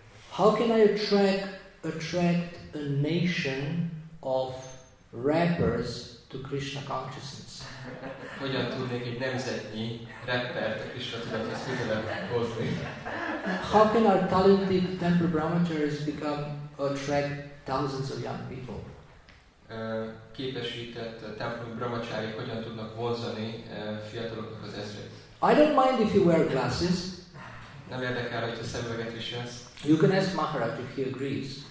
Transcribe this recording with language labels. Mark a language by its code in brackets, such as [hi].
[en] How can I attract a nation of rappers to Krishna consciousness? [hu] Hogyan tudnék egy nemzetnyi rappert a Krishna tudathoz közelebb hozni? [en] How can our talented temple brahmacharis attract thousands of young people? [hu] Képesített templom brahmachari hogyan tudnak vonzani fiataloknak az ezrét? [en] I don't mind if you wear glasses. [hu] Nem érdekel, hogyha szemüveget viselsz. [en] You can ask Maharaj if he agrees.